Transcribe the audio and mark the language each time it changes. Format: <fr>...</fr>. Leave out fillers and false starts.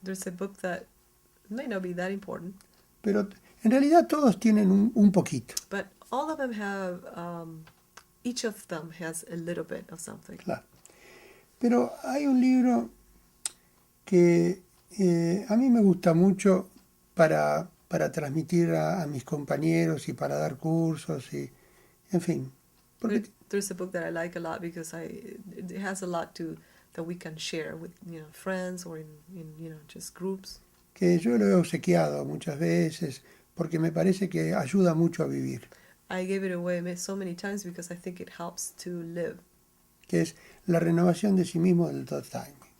<en>There's a book that may not be that important,</en> <es>pero en realidad todos tienen un poquito.</es> <en>but all of them have, each of them has a little bit of something.</en> <es>Claro. Pero hay un libro que a mí me gusta mucho para transmitir a mis compañeros y para dar cursos y, en fin. Porque</es> <en>There's a book that I like a lot because it has a lot to that we can share with friends or in just groups.</en> <es>Que yo lo he obsequiado muchas veces porque me parece que ayuda mucho a vivir,</es> <en>I gave it away so many times because I think it helps to live,</en> <es>que es la renovación de sí mismo del</es> <en>thought time.</en>